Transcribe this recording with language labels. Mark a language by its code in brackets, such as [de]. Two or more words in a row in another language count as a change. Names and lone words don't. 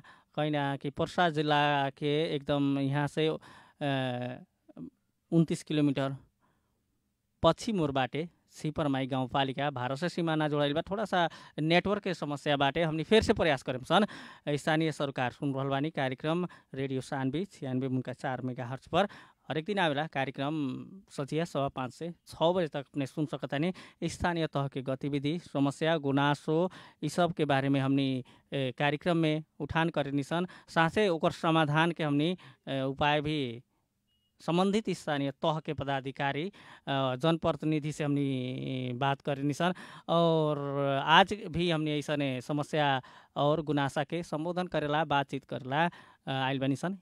[bho] कहीं ना कि पर्सा जिला के एकदम यहाँ से 29 किलोमीटर पश्चिम ओर बाटे सिपरमाई गाउँपालिका भारत से सीमाना जोड़ाइल बा। थोड़ा सा नेटवर्क के समस्या बाटे, हमनी फिर से प्रयास करें सन। स्थानीय सरकार सुन रहल बानी कार्यक्रम रेडियो सानवी 96.4 मेगाहर्ट्ज पर हरेक दिन आवेला कार्यक्रम सचिया 5:15 से 6 बजे तक अपने सुन सकतानी। स्थानीय तह के गतिविधि समस्या गुनासो इस सब के बारे में हमनी कार्यक्रम में उठान करनी सन। साथे ओकर समाधान के हमनी उपाय भी संबंधित स्थानीय तह के पदाधिकारी जनप्रतिनिधि से हमनी बात करनी सन। और आज भी हमने ऐसा समस्या और गुनासा के संबोधन करेला बातचीत करेला आइल बनी सन।